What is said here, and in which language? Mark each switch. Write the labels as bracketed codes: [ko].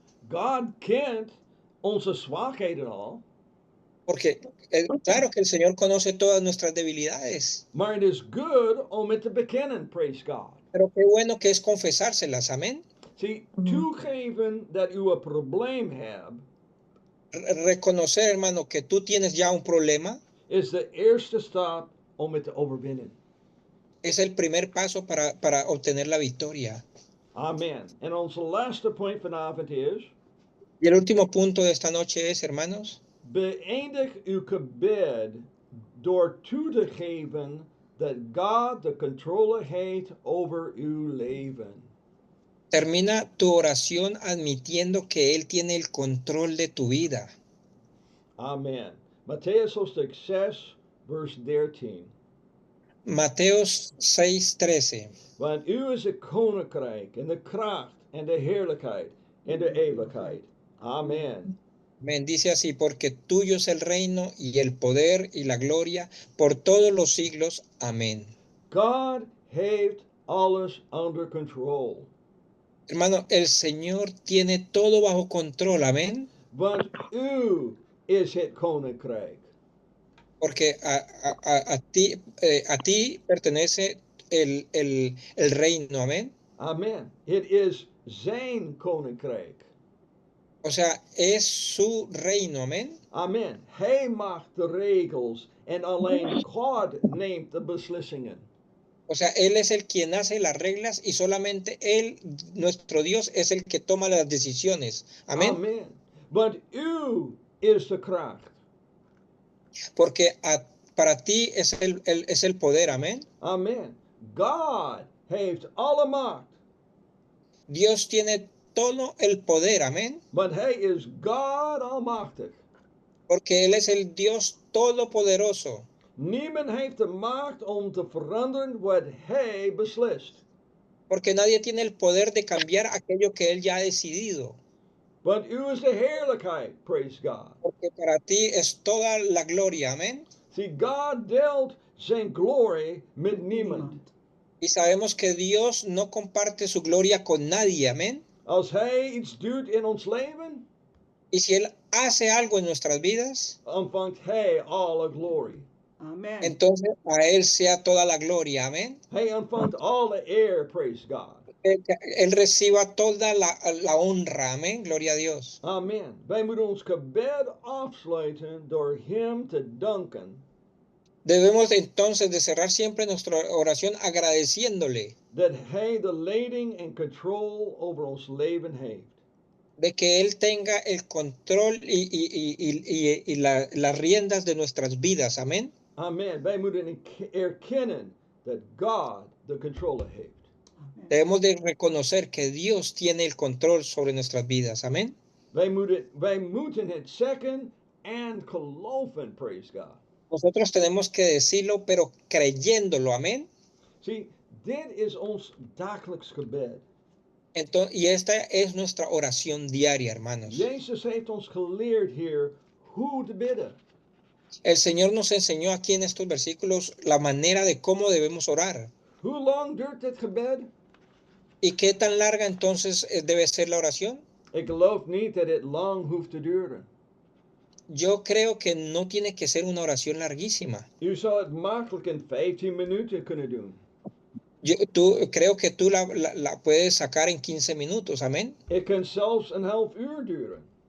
[nl] God kent onze zwakheden al. [es] Porque claro que el Señor conoce todas nuestras debilidades. [nl] Maar het is good om het te bekennen, [en] praise God. [es] Pero qué bueno que es confesárselas, amén. [nl] Zie, toegeven dat u een probleem hebt. [es] Reconocer, hermano, que tú tienes ya un problema. [nl] Is de eerste stap om het te overwinnen. [es] Es el primer paso para obtener la victoria. [nl] Amen. En onze laatste punt vanavond is: [es] Y el último punto de esta noche es, hermanos, [nl] beëindig uw gebed door toe te geven dat God de controle heeft over uw leven. [es] termina tu oración admitiendo que Él tiene el control de tu vida. [nl] Amen. Matthäus hoofdstuk 6, vers 13. [es] Mateos 6:13. [nl] Want u is het koninkrijk en de kracht en de heerlijkheid en de eeuwigheid. Amen. [es] Dice así, porque tuyo es el reino y el poder y la gloria por todos los siglos. Amén. [nl] God heeft alles [en] under control. [es] Hermano, el Señor tiene todo bajo control, amén. [nl] Want u is het koninkrijk. [es] Porque a ti pertenece el reino, amén. [nl] Amen. Het is zijn koninkrijk. [es] O sea, es su reino, amén. [nl] Amen. Hij maakt de regels en alleen God neemt de beslissingen. [es] O sea, Él es el quien hace las reglas y solamente Él, nuestro Dios, es el que toma las decisiones. Amén. [nl] Amen. Want u is de kracht. [es] Porque para ti es el poder, amén. [nl] Amen. God heeft alle macht. [es] Dios tiene todo el poder, amén. [nl] Want hij is God almachtig. [es] Porque Él es el Dios todopoderoso. [nl] Niemand heeft de macht om te veranderen wat hij beslist. [es] Porque nadie tiene el poder de cambiar aquello que Él ya ha decidido. [nl] Want u is de heerlijkheid, [en] praise God. [es] Porque para ti es toda la gloria, amén. [nl] See, God deelt zijn glory met niemand. [es] Y sabemos que Dios no comparte su gloria con nadie, amén. [nl] Als hij iets doet in ons leven, [es] Y si Él hace algo en nuestras vidas, [nl] ontvangt hij alle glory. Amen. [es] entonces a Él sea toda la gloria, amén. Hij ontvangt alle eer, [en] praise God. [es] Él reciba toda la honra, amén. Gloria a Dios. [nl] Amen. Wij moeten ons gebed afsluiten door hem te danken. [es] Debemos entonces de cerrar siempre nuestra oración agradeciéndole [nl] Dat hij de leiding en control over ons leven heeft. [es] de que Él tenga el control y las riendas de nuestras vidas, amén. [nl] Amen. Wij moeten erkennen dat God de controle heeft. Amen. [es] Debemos de reconocer que Dios tiene el control sobre nuestras vidas, amén. [nl] Wij moeten het zeggen en geloven, [en] praise God. [es] Nosotros tenemos que decirlo, pero creyéndolo, amén. [nl] Zie, dit is ons dagelijks gebed. [es] Entonces, y esta es nuestra oración diaria, hermanos. [nl] Jezus heeft ons geleerd hier hoe te bidden. [es] El Señor nos enseñó aquí en estos versículos la manera de cómo debemos orar. [nl] Hoe lang duurt dit gebed? [es] ¿Y qué tan larga entonces debe ser la oración? [nl] Ik geloof niet dat het lang hoeft te duren. [es] Yo creo que no tiene que ser una oración larguísima. [nl] U zou het makkelijk in 15 minuten kunnen doen. [es] Creo que tú la puedes sacar en 15 minutos, amén. [nl] Het kan zelfs een half uur duren.